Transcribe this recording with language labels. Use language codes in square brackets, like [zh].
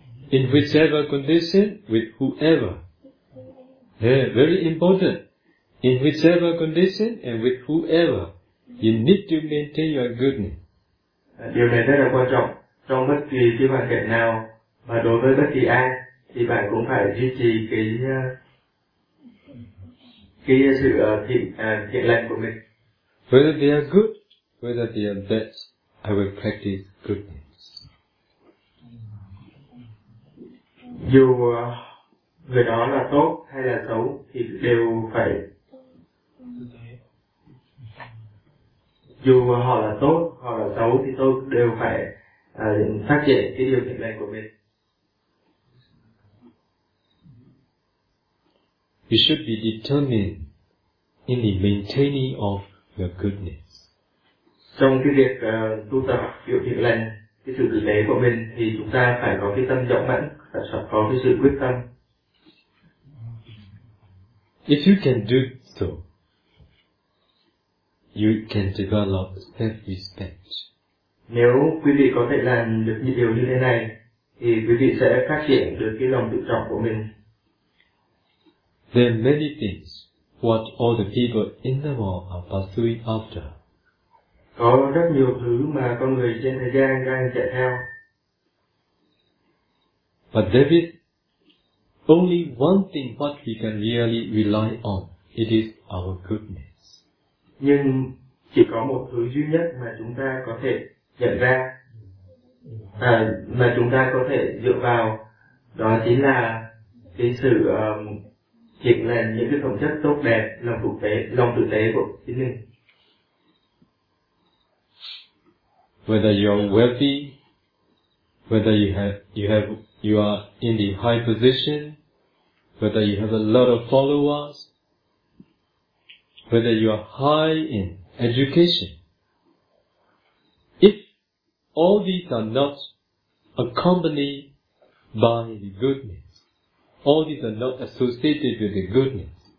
[en] In whichever condition, with whoever. Yeah, very important. In whichever condition and with whoever, you need to maintain your goodness. [vi] Điều này rất là quan trọng. Trong bất kỳ cái hoàn cảnh nào và đối với bất kỳ ai thì bạn cũng phải duy trì cái cái sự thiện lành của mình. [en] Whether they are good, whether they are bad, I will practice goodness. [vi] Dù người đó là tốt hay là xấu thì đều phải. Dù họ là tốt hoặc là xấu thì tôi đều phải phát triển cái điều thiện lành của mình. [en] You should be determined in the maintaining of your goodness. [vi] Trong cái việc tu tập điều thiện lành, cái sự tử tế của mình thì chúng ta phải có cái tâm rộng mẫn, phải có cái sự quyết tâm. [en] If you can do so, you can develop self-respect. [vi] Nếu quý vị có thể làm được những điều như thế này, thì quý vị sẽ phát triển được cái lòng tự trọng của mình. [en] There are many things what all the people in the world are pursuing after. [vi] Có rất nhiều thứ mà con người trên thế gian đang chạy theo. [en] But there is only one thing what we can really rely on. It is our goodness. [vi] Nhưng chỉ có một thứ duy nhất mà chúng ta có thể nhận ra, mà chúng ta có thể dựa vào, đó chính là cái sự thiện lành, những cái phẩm chất tốt đẹp, lòng tử tế, của chính mình. [en] Whether you are wealthy, whether you are in the high position, whether you have a lot of followers, whether you are high in education, if all these are not accompanied by the goodness, all these are not associated with the goodness.